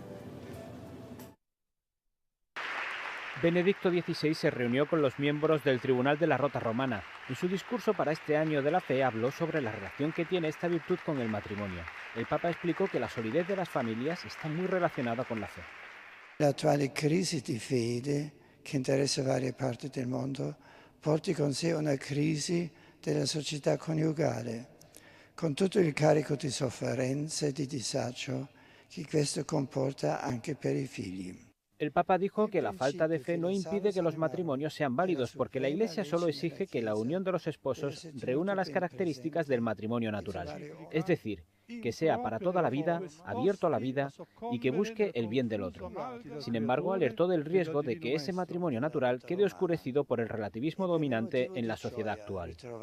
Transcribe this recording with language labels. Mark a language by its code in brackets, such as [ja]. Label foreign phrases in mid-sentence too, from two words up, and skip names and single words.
[es] Benedicto XVI se reunió con los miembros del Tribunal de la Rota Romana. En su discurso para este año de la fe habló sobre la relación que tiene esta virtud con el matrimonio. El Papa explicó que la solidez de las familias está muy relacionada con la fe. [it] L'attuale crisi di fede, che interessa varie parti del mondo, porta con sé una crisi della società coniugale, con tutto il carico di sofferenza e di disagio che questo comporta anche per i figli. [es] El Papa dijo que la falta de fe no impide que los matrimonios sean válidos, porque la Iglesia solo exige que la unión de los esposos reúna las características del matrimonio natural. Es decir, que sea para toda la vida, abierto a la vida y que busque el bien del otro. Sin embargo, alertó del riesgo de que ese matrimonio natural quede oscurecido por el relativismo dominante en la sociedad actual.